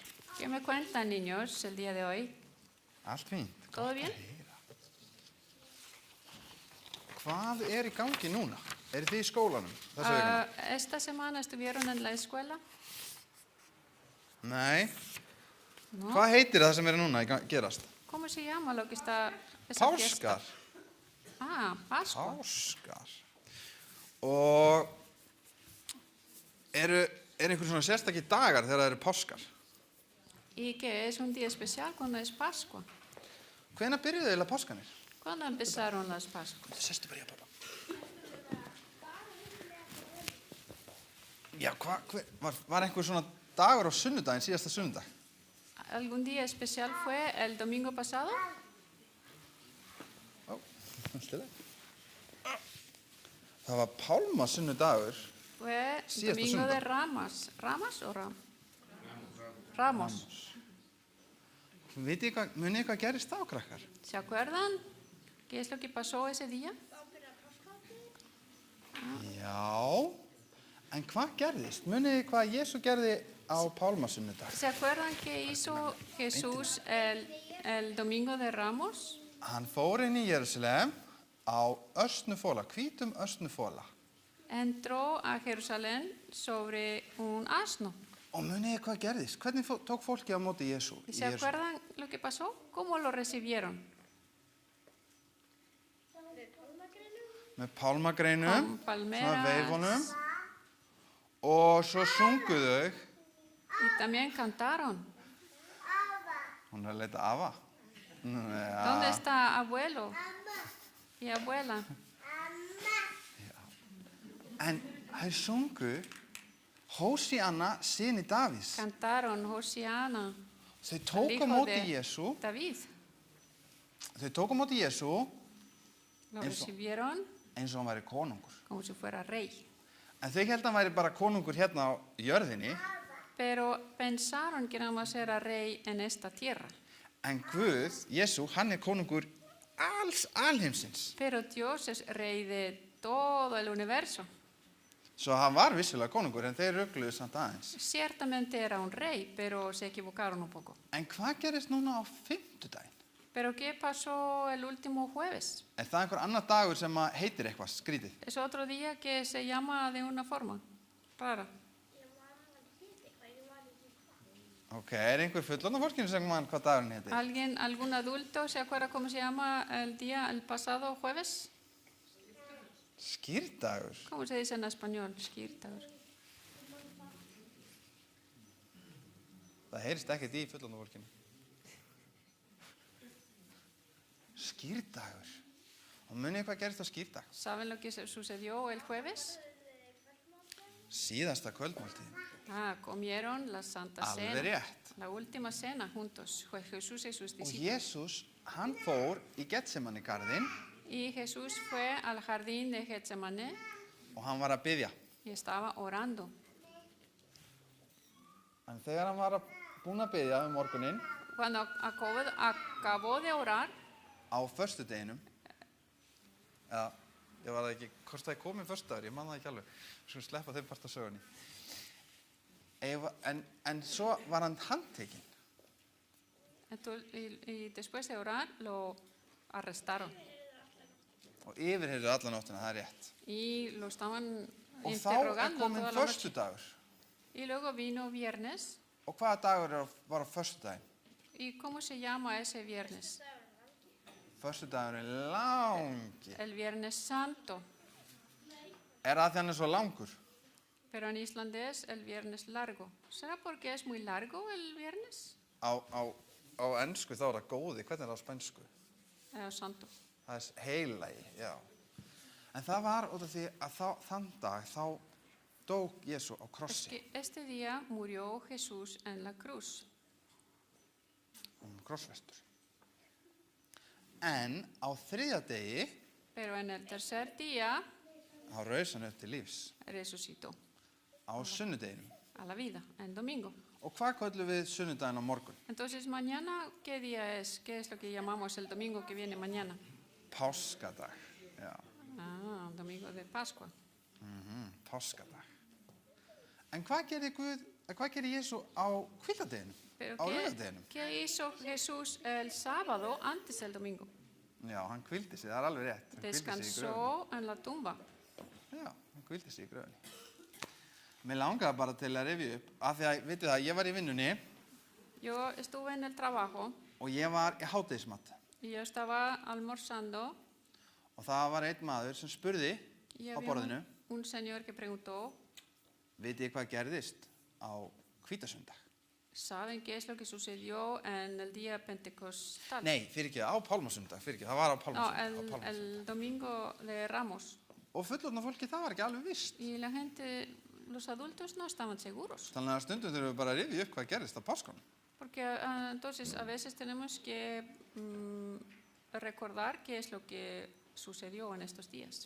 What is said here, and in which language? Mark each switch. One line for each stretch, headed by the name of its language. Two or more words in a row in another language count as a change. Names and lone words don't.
Spanish: ¿Qué me cuentan, niños, el día de hoy?
Icelandic: Allt fínt.
Spanish: ¿Todo bien?
Icelandic: Hvað í gangi núna? Þið í skólanum þessu vikuna?
Spanish: Esta semana estuvieron en la escuela.
Icelandic: Nei.
Spanish: ¿No?
Icelandic: Hvað heitir það sem núna gerast?
Spanish: ¿Cómo se llama lo que está esa fiesta?
Icelandic: Páskar.
Spanish: Pascua.
Icelandic: Páskar. Og eru einhver svona sérstakir dagar þegar það eru páskar?
Spanish: ¿Y qué es un día especial cuando es Pascua?
Icelandic: Hvenær byrjuðu eiginlega páskanir?
Spanish: ¿Cuándo empezaron las Pascuas?
Icelandic: Sestu bara í pappa. Já, var einhver svona dagur á sunnudaginn, síðasta sunnudag?
Spanish: ¿Algún día especial fue el domingo pasado?
Icelandic: Það var pálmasunnudagur.
Spanish: Fue
Icelandic: Síðasta
Spanish: domingo
Icelandic: sunnudag.
Spanish: de Ramas. ¿Ramas o Ram? Ramos.
Icelandic: Munið hvað gerist þá, krakkar?
Spanish: ¿Se acuerdan qué es lo que pasó ese día?
Icelandic: Já, en hvað gerðist? Munið hvað Jesús gerði á pálmasunnudag?
Spanish: ¿Se acuerdan qué hizo Jesús el domingo de Ramos?
Icelandic: Hann fór inn í Jerusalem á ösnufóla, hvítum ösnufóla.
Spanish: Entró a Jerusalén sobre un asno.
Icelandic: Og munið hvað gerðist? Hvernig tók fólki á móti Jesú?
Spanish: ¿Y se acuerdan lo que pasó? ¿Cómo lo recibieron?
Icelandic: Með pálmagreinum,
Spanish: Con palmeras.
Icelandic: svona veifunum, og svo sungu þau.
Spanish: Y también cantaron.
Icelandic: Hún að leita afa.
Spanish: ¿Dónde está abuelo y abuela?
Icelandic: En þau sungu Hósíanna, syni Davíðs.
Spanish: Cantaron Hosiana,
Icelandic: Þau
Spanish: el
Icelandic: tóku á
Spanish: hijo
Icelandic: móti
Spanish: de
Icelandic: Jesú.
Spanish: David.
Icelandic: Þau tóku á móti Jesú
Spanish: Lo Eso. recibieron
Icelandic: eins og hann væri konungur.
Spanish: como si fuera rey.
Icelandic: En þau held að hann væri bara konungur hérna á jörðinni.
Spanish: Pero pensaron que nada más era rey en esta tierra.
Icelandic: En Guð, Jesú, hann konungur alls alheimsins.
Spanish: Pero Dios es rey de todo el universo.
Icelandic: Svo hann var vissulega konungur, en þeir rugluðu samt aðeins.
Spanish: Ciertamente era un rey, pero se equivocaron un poco.
Icelandic: En hvað gerist núna á fimmtudaginn?
Spanish: ¿Pero qué pasó el último jueves?
Icelandic: Það einhver annar dagur sem heitir eitthvað skrítið?
Spanish: Es otro día que se llama de una forma rara.
Icelandic: Ok, einhver fullorðna fólkinu sem mann hvað dagurinn heitir?
Spanish: ¿Alguien, algún adulto se acuerda cómo se llama el pasado jueves?
Icelandic: Skírdagur?
Spanish: ¿Cómo se dice en español?
Icelandic: Skírdagur. Það heyrist ekkert í fullorðna fólkinu. Skírdagur. Og munið hvað gerist á skírdag?
Spanish: ¿Saben lo que sucedió el jueves?
Icelandic: Síðasta kvöldmáltíðin.
Spanish: Comieron la Santa
Icelandic: Alveg
Spanish: Cena,
Icelandic: rétt.
Spanish: la última cena juntos, fue Jesús y sus
Icelandic: Og
Spanish: discípulos.
Icelandic: Jesús, hann fór í Getsemani garðinn
Spanish: Y Jesús fue al jardín de Getsemaní
Icelandic: og hann var að biðja.
Spanish: y estaba orando.
Icelandic: En þegar hann var búinn að biðja morguninn
Spanish: Cuando acabó de orar,
Icelandic: á föstudeginum, eða ég var það ekki, hvort það komið föstudagur, ég man það ekki alveg, við skulum sleppa þeim part af sögunni. En svo var hann handtekinn.
Spanish: y después de orar lo arrestaron
Icelandic: Og yfirheyrðu alla nóttina, það er rétt.
Spanish: y lo estaban
Icelandic: Og þá er
Spanish: interrogando
Icelandic: komin
Spanish: toda la noche.
Icelandic: föstudagur.
Spanish: Y luego vino viernes.
Icelandic: Og hvaða dagur var á föstudaginn?
Spanish: ¿Y cómo se llama ese viernes?
Icelandic: Föstudagurinn langi.
Spanish: El Viernes Santo.
Icelandic: Er það því hann er svo langur?
Spanish: Pero en islandés el viernes largo. ¿Será porque es muy largo el viernes?
Icelandic: Á ensku þá er það góði, hvernig er það á spænsku?
Spanish: Santo.
Icelandic: Það er heilagi, já. En það var út af því að þann dag þá dó Jesú á
Spanish: Es
Icelandic: krossi.
Spanish: que este día murió Jesús en la cruz.
Icelandic: Krossvestur. En á þriðja degi
Spanish: Pero en el tercer día
Icelandic: þá raus hann upp til lífs.
Spanish: resucitó
Icelandic: Á sunnudeginum.
Spanish: a la vida, en domingo.
Icelandic: Og hvað köllum við sunnudaginn á morgun?
Spanish: Entonces, mañana, ¿qué día es? ¿Qué es lo que llamamos el domingo que viene mañana?
Icelandic: Páskadag. Já.
Spanish: Domingo de Pascua.
Icelandic: Páskadag. En hvað gerði Jesú á hvíldadeginum?
Spanish: Pero
Icelandic: Á laugardeginum?
Spanish: ¿qué hizo Jesús el sábado antes del domingo?
Icelandic: Já, hann hvíldi sig, það er alveg rétt. Hann hvíldi sig í gröfinni.
Spanish: Descansó en la tumba.
Icelandic: Já, hann hvíldi sig í gröfinni. Mér langaði bara til að rifja upp, af því að, vitið það, ég var í vinnunni
Spanish: Yo estuve en el trabajo
Icelandic: og ég var í hádegismat.
Spanish: y yo estaba almorzando
Icelandic: Og það var einn maður sem spurði
Spanish: y
Icelandic: á
Spanish: había
Icelandic: borðinu,
Spanish: un señor que preguntó,
Icelandic: vitið þið hvað gerðist á hvítasundag?
Spanish: ¿saben qué es lo que sucedió en el día pentecostal?
Icelandic: Nei, á pálmasundag, það var á
Spanish: No,
Icelandic: pálmasundag.
Spanish: el domingo de Ramos.
Icelandic: Og fullorðna fólki, það var ekki alveg vist.
Spanish: Y la gente, los adultos no estaban seguros.
Icelandic: Þannig að stundum þurfum við bara að rifja upp hvað gerðist á páskunum.
Spanish: Porque entonces a veces tenemos que recordar qué es lo que sucedió en estos días.